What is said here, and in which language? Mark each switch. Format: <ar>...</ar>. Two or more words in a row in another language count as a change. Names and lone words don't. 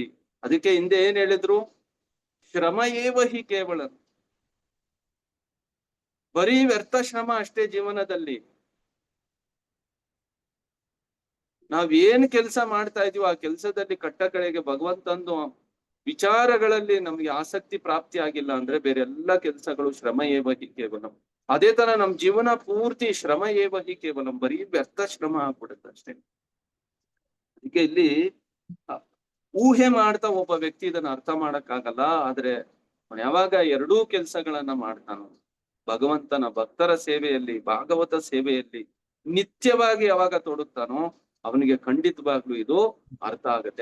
<kn>ಅದಕ್ಕೆ ಹಿಂದೆ ಏನ್ ಹೇಳಿದ್ರು,</kn> <sa>ಶ್ರಮ ಏವ ಹಿ ಕೇವಲ,</sa> <kn>ಬರೀ ವ್ಯರ್ಥ ಶ್ರಮ ಅಷ್ಟೇ ಜೀವನದಲ್ಲಿ. ನಾವ್ ಏನ್ ಕೆಲಸ ಮಾಡ್ತಾ ಇದೀವೋ ಆ ಕೆಲಸದಲ್ಲಿ ಕಟ್ಟ ಕಡೆಗೆ ಭಗವಂತಂದು ವಿಚಾರಗಳಲ್ಲಿ ನಮ್ಗೆ ಆಸಕ್ತಿ ಪ್ರಾಪ್ತಿ ಆಗಿಲ್ಲ ಅಂದ್ರೆ ಬೇರೆ ಎಲ್ಲಾ ಕೆಲಸಗಳು</kn> <sa>ಶ್ರಮ ಏವ ಹಿ ಕೇವಲಂ.</sa> <kn>ಅದೇ ತರ ನಮ್ ಜೀವನ ಪೂರ್ತಿ</kn> <sa>ಶ್ರಮ ಏವ ಹಿ ಕೇವಲಂ,</sa> <kn>ಬರೀ ವ್ಯರ್ಥ ಶ್ರಮ ಆಗ್ಬಿಡುತ್ತೆ ಅಷ್ಟೇ. ಅದಕ್ಕೆ ಇಲ್ಲಿ ಊಹೆ ಮಾಡ್ತಾ ಒಬ್ಬ ವ್ಯಕ್ತಿ ಇದನ್ನ ಅರ್ಥ ಮಾಡಕ್ಕಾಗಲ್ಲ. ಆದ್ರೆ ಯಾವಾಗ ಎರಡೂ ಕೆಲಸಗಳನ್ನ ಮಾಡ್ತಾನೋ, ಭಗವಂತನ ಭಕ್ತರ ಸೇವೆಯಲ್ಲಿ ಭಾಗವತ ಸೇವೆಯಲ್ಲಿ ನಿತ್ಯವಾಗಿ ಯಾವಾಗ ತೊಡಗ್ತಾನೋ ಅವನಿಗೆ ಖಂಡಿತವಾಗ್ಲೂ ಇದು ಅರ್ಥ ಆಗುತ್ತೆ.</kn>